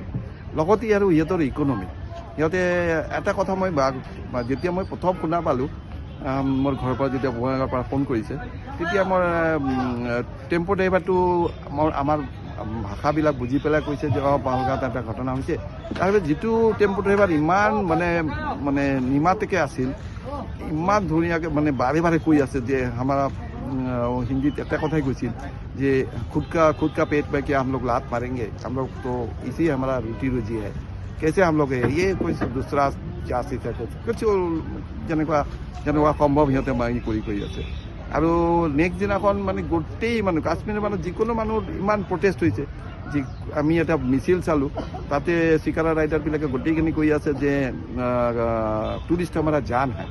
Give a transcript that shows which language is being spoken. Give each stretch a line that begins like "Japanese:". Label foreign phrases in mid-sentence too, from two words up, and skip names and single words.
Assamese: লগতে আৰু সিহঁতৰ ইকনমি, সিহঁতে এটা কথা যেতিয়া মই প্ৰথম শুনা পালোঁ, মোৰ ঘৰৰ পৰা যেতিয়া বঙাইগাঁৱৰ পৰা ফোন কৰিছে, তেতিয়া মোৰ
English: tempo driver
Assamese: আমাৰ ভাষাবিলাক বুজি পেলাই কৈছে যে পেহেলগাঁৱত এটা ঘটনা হৈছে। তাৰপিছত যিটো
English: tempo driver
Assamese: ইমান মানে নিমাতেকৈ আছিল, ইমান ধুনীয়াকৈ মানে বাৰে কৈ আছে যে আমাৰ হিন্দীত এটা কথাই কৈছিল যে
Hindi: खुद का पेट में क्या हम लोग लात मारेंगे, हम लोग तो इसी हमारा रोटी रोजी है, कैसे हम लोग ये कोई दूसरा
Assamese: চান্স আছে কিছু যেনেকুৱা সম্ভৱ সিহঁতে কৰি আছে। আৰু নেক্সট দিনাখন মানে গোটেই মানুহ, কাশ্মীৰৰ মানুহ, যিকোনো মানুহ ইমান প্ৰটেষ্ট হৈছে। আমি এটা মিছিল চালোঁ, তাতে চিকাৰা ৰাইডাৰবিলাকে গোটেইখিনি কৈ আছে যে টুৰিষ্ট আমাৰ জান হয়।